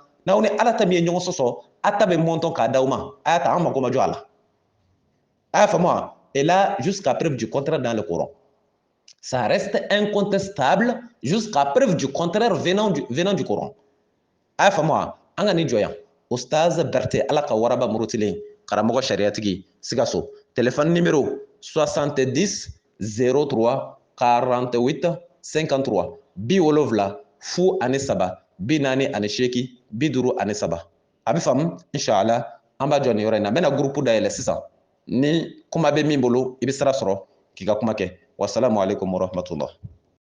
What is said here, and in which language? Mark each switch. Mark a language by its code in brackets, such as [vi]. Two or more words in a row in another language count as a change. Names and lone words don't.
[bm] n'aw ni Ala ta min ye ɲɔgɔn sɔsɔ a ta bɛ mɔntɔn k'a d'aw ma a y'a ta an mako ma jɔ a la a y'a faamu wa [fr] et là jusqu'à preuve du contraire dans le Coran ça reste incontestable jusqu'à preuve du contraire venant du Coran [bm] a y'a faamu wa an ka nin jɔ yan Ustaz Berté Ala ka waraba murutilen karamɔgɔ sariyatigi Sikaso [fr] téléphone numéro [bm] 70 03 48 53 70 43 48 a bɛ faamu inshallah an b'a jɔ nin yɔrɔ in na n bɛna groupe dayɛlɛ sisan ni kuma bɛ min bolo i bɛ sira sɔrɔ k'i ka kuma kɛ [ar] السلام عليكم ورحمة الله